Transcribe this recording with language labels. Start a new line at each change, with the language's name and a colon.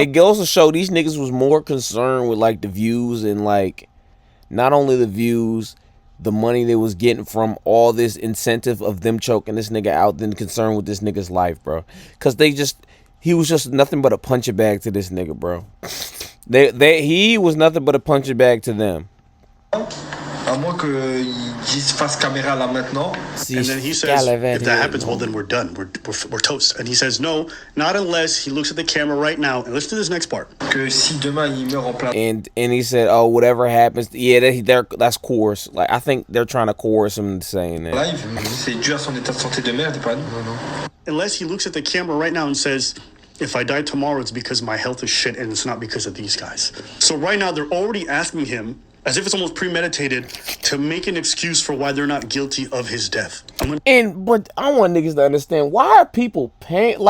English: It goes to show these niggas was more concerned with like the views and like not only the views, the money they was getting from all this incentive of them choking this nigga out than concerned with this nigga's life, bro. Cause he was just nothing but a punching bag to this nigga, bro. He was nothing but a punching bag to them.
French: À moins qu'ils disent face caméra là maintenant.
English: And then he says, if that happens, well, then we're done. We're toast. And he says, no, not unless he looks at the camera right now. And listen to this next part.
French: Que si demain il meurt en plein.
English: And he said, oh, whatever happens, yeah, that's coerce. Like, I think they're trying to coerce him into saying that.
French: Live, c'est dû à son état de santé de merde, pas nous. Non.
English: Unless he looks at the camera right now and says, if I die tomorrow, it's because my health is shit and it's not because of these guys. So right now, they're already asking him, as if it's almost premeditated, to make an excuse for why they're not guilty of his death. But I want niggas to understand, why are people paying?